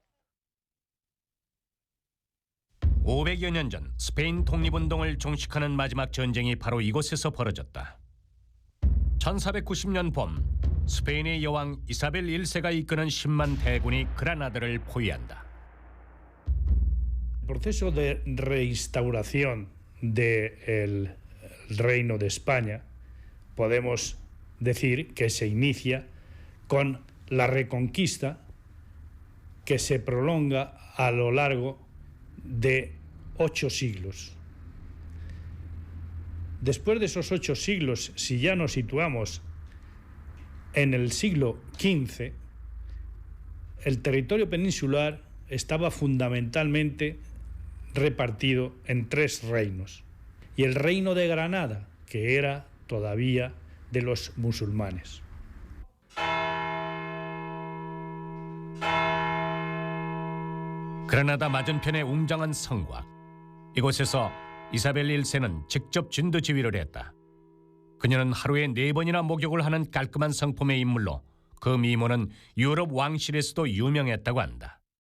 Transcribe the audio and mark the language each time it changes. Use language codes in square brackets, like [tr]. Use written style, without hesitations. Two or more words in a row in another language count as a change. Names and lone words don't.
[ko] 500여 년 전 스페인 독립운동을 종식하는 마지막 전쟁이 바로 이곳에서 벌어졌다. 1490년 봄 스페인의 여왕 이사벨 1세가 이끄는 10만 대군이 그라나다를 포위한다. [es] El proceso de reinstauración del Reino de España podemos decir que se inicia con la reconquista que se prolonga a lo largo de 8 siglos. Después de esos 8 siglos, si ya nos situamos en el siglo XV, el territorio peninsular estaba fundamentalmente repartido en 3 reinos. Y el reino de Granada, que era todavía de los musulmanes. [ko] 그라나다 맞은편의 웅장한 성곽. 이곳에서 이사벨 1세는 직접 진두 지휘를 했다. 그녀는 하루에 4번이나 목욕을 하는 깔끔한 성품의 인물로 그 미모는 유럽 왕실에서도 유명했다고 한다.